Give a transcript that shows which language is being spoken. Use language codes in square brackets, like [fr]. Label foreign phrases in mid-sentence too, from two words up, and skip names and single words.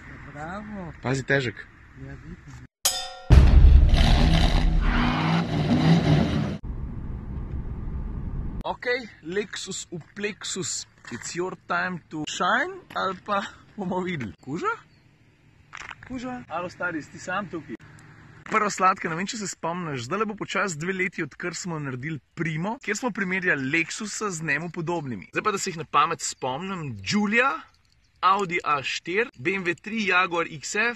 [sl] Bravo. Pazi, težek. Ja, vidim. Ok, Lexus v Plexus. [en] It's your time to shine, [sl] ali pa bomo videli. Kuža? Kuža? Alo, stari, si ti sam tukaj? Prva sladka, ne vem, če se spomniš, zdaj bo počas 2 leti, odkar smo naredili Primo, kjer smo primerjali Lexusa z njemu podobnimi. Zdaj pa, da se jih na pamet spomnim, Giulia, Audi A4, BMW 3, Jaguar XF.